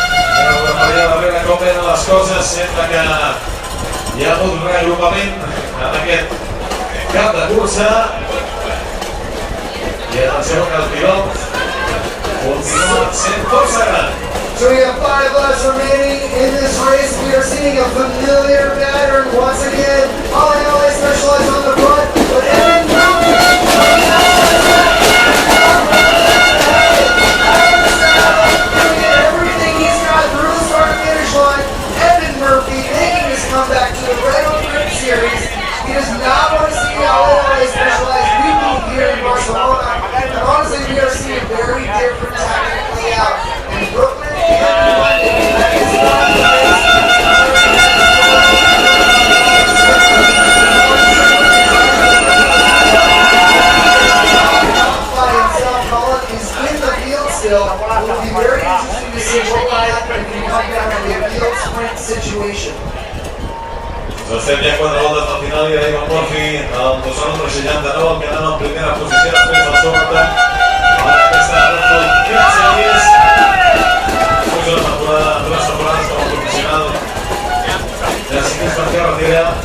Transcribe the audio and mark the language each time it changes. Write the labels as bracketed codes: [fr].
[ca] Mireu per allà darrere com venen les coses, sembla que hi ha hagut un reagrupament en aquest cap de cursa. I atenció que el pilot continua sent força gran. [en] So we have 5 laps remaining in this race. We are seeing a familiar pattern once again. Ollie Specialized on the front, but Evan everything he's got through the start-finish line. Evan Murphy making his comeback to the Red Hook Criterium Series. He does not want to see Ollie Specialized repeat here in Barcelona. And honestly, we are seeing a very different tactic play out in Brooklyn and London. That is not the race. By himself, Colin is in the field still. It will be very interesting to see what will happen if you come down to the field sprint situation. [ca] Estem ja 4 voltes al final i arriba Murphy al 269, que anava en primera posició després del seu atac a aquesta Red Hook Criterium Series. Després d'una temporada, 2 temporades com a professional de ciclisme en carretera.